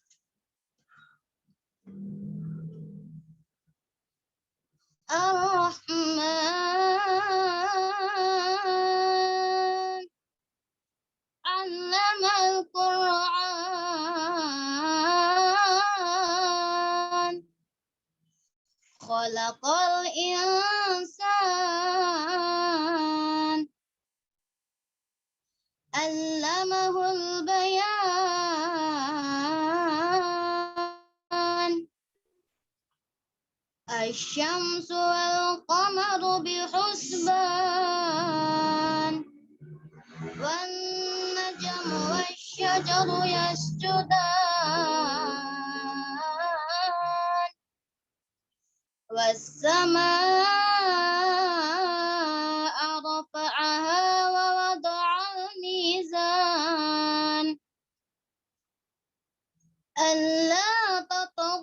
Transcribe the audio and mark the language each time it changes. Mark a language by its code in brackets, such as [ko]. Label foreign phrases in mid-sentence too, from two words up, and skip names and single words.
[ar] الرحمن علم القرآن خلق الإنسان علمه البيان الشمس والقمر بحسبان والنجم والشجر يسجدان, والسماء رفعها ووضع الميزان ألا